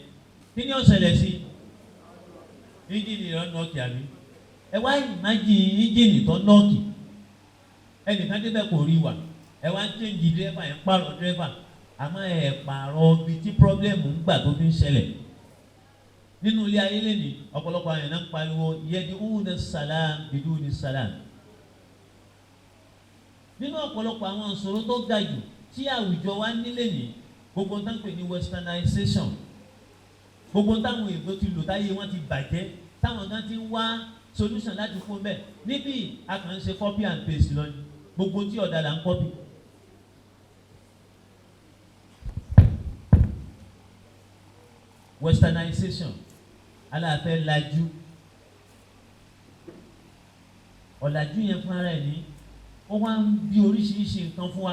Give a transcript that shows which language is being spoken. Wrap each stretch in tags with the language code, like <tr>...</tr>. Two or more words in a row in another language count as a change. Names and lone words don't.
<yo>Kí ni ó ṣẹlẹ̀ sí? Íńjìnì rẹ̀ nọ́ọ̀kì àbí? Ẹ wá imagine íńjìnì tó nọ́ọ̀kì ẹnìkan débẹ̀ kò rí wà ẹ wá ń change dírẹ́fà ẹ̀ ń pààrọ̀ dírẹ́fà àmọ́ ẹ̀ pààrọ̀ ibi tí problem ń gbà tó fi ń ṣẹlẹ̀. Nínú ilé ayé lẹ́nìí ọ̀pọ̀lọpọ̀ àyàn náà ń pariwo</yo> <ar>يدعون سلام بدون سلام.</ar> <yo>Nínú ọ̀pọ̀lọpọ̀ àwọn ìṣòro tó ga jù tí àwùjọ wa nílé ní gbogbo táwọn pè ní westernization, gbogbo táwọn èèbó ti lò táyé wọn ti bàjẹ́ táwọn kan ti ń wá solution láti fún bẹ́ẹ̀ níbí a kàn ń ṣe</yo> <en>copy and paste</en> <yo>lọ ní gbogbo tí ọ̀dà là ń copy. Westernization aláàfẹ́ lajú ọ̀làjú yẹn fún ara ẹ̀ ní ó wá ń bí oríṣiríṣi nǹkan fún wa.</yo>